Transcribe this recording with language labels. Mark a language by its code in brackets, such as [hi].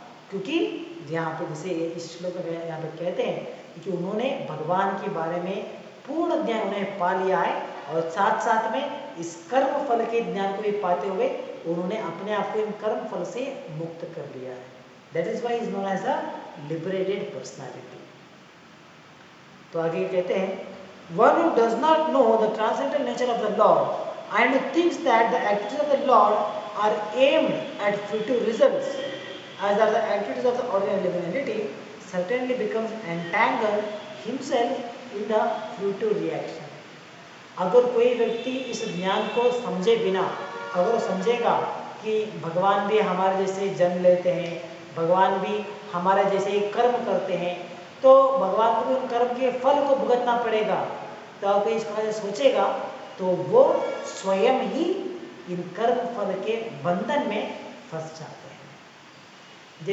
[hi] क्योंकि यहाँ पे जैसे इस श्लोक में यहाँ पे कहते हैं कि उन्होंने भगवान के बारे में पूर्ण ज्ञान उन्हें पा लिया है और साथ साथ में इस कर्म फल के ज्ञान को भी पाते हुए उन्होंने अपने आप को इन कर्म फल से मुक्त कर लिया है। [en] That is why is known as a liberated personality. [hi] तो आगे कहते हैं, [en] one who does not know the transcendental nature of the Lord and who thinks that the activities of the Lord are aimed at future results as are the activities of the ordinary living entity certainly becomes entangled himself in the future reaction. [hi] अगर कोई व्यक्ति इस ज्ञान को समझे बिना, अगर वो समझेगा कि भगवान भी हमारे जैसे जन्म लेते हैं, भगवान भी हमारे जैसे ही कर्म करते हैं, तो भगवान को भी उन कर्म के फल को भुगतना पड़ेगा, तो आप इस प्रकार से सोचेगा तो वो स्वयं ही इन कर्म फल के बंधन में फंस जाते हैं।